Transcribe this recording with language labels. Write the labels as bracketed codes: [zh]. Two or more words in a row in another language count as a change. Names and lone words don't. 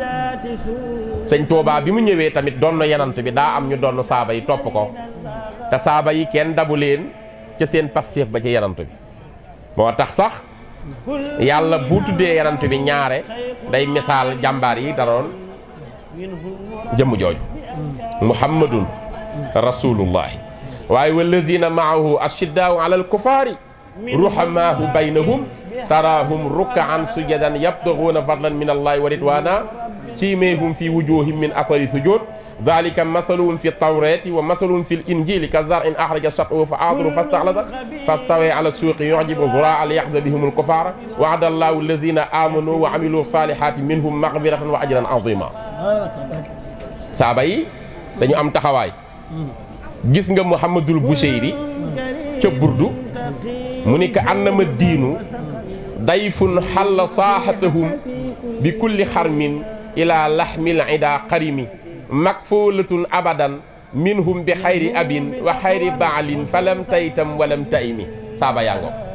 [wo] sëñ Tuubaa bi mu ñëwee tamit doon na yenant bi daa am ñu doon saaba yi topp ko te saaba yi kenn dabu leen ca seen passif ba ci yenant bi moo tax sax yàlla bu tuddee yenant bi ñaare day misaal jàmbaar yi daroon jëmm jooju [ar] محمد رسول الله waaye والذين معه أشداء على الكفار رحماء بينهم تراهم ركعا سجدا يبتغون فضلا من الله ورضوانا سيماهم في وجوههم من أثر السجود ذلك مثلهم في التوراة ومثلهم في الإنجيل كزرع أخرج شطأه فآزره فاستغلظ فاستوى على سوقه يعجب الزراع ليغيظ بهم الكفار وعد الله الذين آمنوا وعملوا الصالحات منهم مغفرة وأجرا عظيما [wo] saaba yi dañu am taxawaay gis nga Muhammadul Buseyri ca burdu mu ni [ar] كأنما الدين ضيف حل ساحتهم بكل قرم إلى لحم العدا قرم مكفولة أبدا منهم بخير أب وخير بعل فلم تيتم ولم تئم [wo] saaba yango